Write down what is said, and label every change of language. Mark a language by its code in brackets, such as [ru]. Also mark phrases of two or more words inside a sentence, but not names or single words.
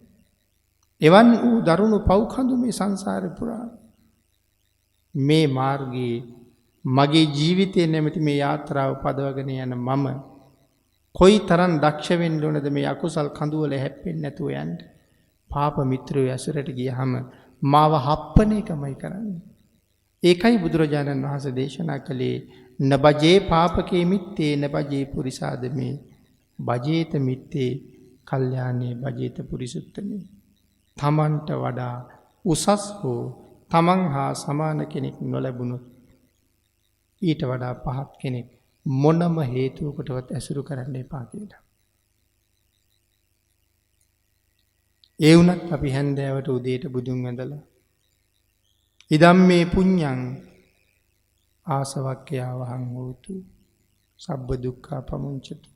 [si] එවන් වූ දරුණු පව්කඳු මේ සංසාරේ පුරා මේ මාර්ගයේ මගේ ජීවිතය නැමැති මේ යාත්‍රාව පදවගෙන යන මම කොයි තරම් දක්ෂ වෙන්න ඕනද මේ අකුසල් කඳුවල හැප්පෙන්නේ නැතුව යන්න. පාප මිත්‍රයෝ ඇසුරට ගියහම මාව හප්පන එකමයි කරන්නේ. ඒකයි බුදුරජාණන් වහන්සේ දේශනා කළේ [pi] නබජේ පාපකේ මිත්තේ නබජේ පුරිසාදමේ බජේත මිත්තේ කල්යාණේ බජේත පුරිසුත්තමේ. [si] තමන්ට වඩා උසස් හෝ තමන් හා සමාන කෙනෙක් නොලැබුණොත් ඊට වඩා පහත් කෙනෙක් මොනම හේතුවකටවත් ඇසුරු කරන්න එපා කියලා. ඒ වුණත් අපි හැන්දෑවට උදේට බුදුන් වැඳලා [pi] ඉදම් මේ පුඤ්ඤං ආසවක්ඛ්‍යා වහං හෝතු සබ්බ දුක්ඛා පමුංචතු.